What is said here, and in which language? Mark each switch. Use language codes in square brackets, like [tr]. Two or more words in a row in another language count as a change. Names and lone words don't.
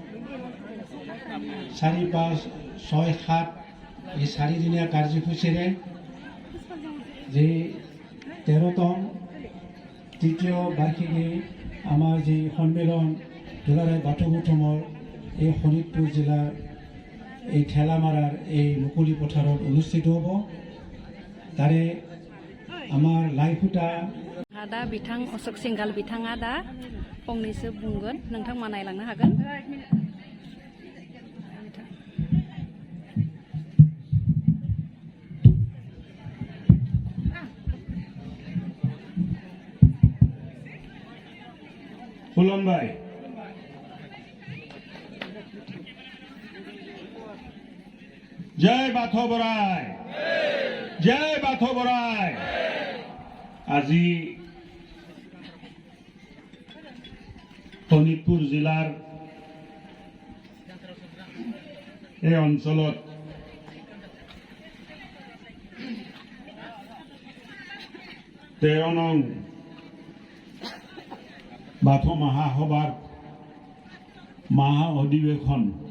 [as] 4, 5, 6, 7 এই 4 দিনীয়া কাৰ্যসূচীৰে যে 13তম তৃতীয় বাৰ্ষিকী আমাৰ যে সন্মিলন দুলাৰায় বাথৌ গৌতমৰ এই শোণিতপুৰ জিলাৰ এই ঠেলামাৰাৰ এই মুকলি পথাৰত অনুষ্ঠিত হ'ব তাৰে আমাৰ লাইখুটা [brx] दा बिथां अशोक सिंगाल बिथाङा दा फंनैसो बुंगोन नोंथांमोना नायलांनो हागोन खुलुमबाय जय बाथौ बोराय जय बाथौ बोराय আজি [as] শোণিতপুৰ জিলাৰ এই অঞ্চলত তেৰনং বাথৌ মহাসভাৰ মহা অধিৱেশন